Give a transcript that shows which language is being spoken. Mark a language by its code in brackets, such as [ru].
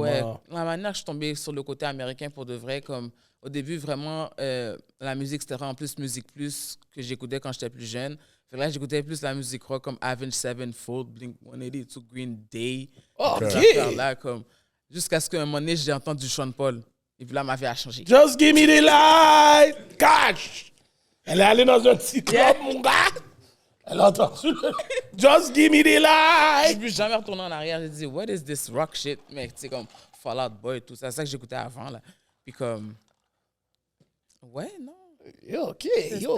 [fr] Ouais, la manière que je suis tombée sur le côté américain pour de vrai, comme au début, vraiment, la musique, c'était vraiment plus musique plus que j'écoutais quand j'étais plus jeune. Fait que là, j'écoutais plus la musique rock comme Avenged Sevenfold, Blink-182, Green Day. OK. Ces affaires-là, comme, jusqu'à ce qu'à un moment donné, j'ai entendu Sean Paul. Et puis là, ma vie a changé. [en] Just give me the light, cash. [fr] Elle est allée dans un petit club, mon gars. Elle a entendu le... [en] Just give me the [fr] Je [en] light. [fr] suis plus jamais retourné en arrière. J'ai dit, [en] what is this rock shit? [fr] Mais tu sais, comme Fall Out Boy, tout ça. C'est ça que j'écoutais avant, là. Puis comme... Ouais, non. [en] Yo, OK, yo.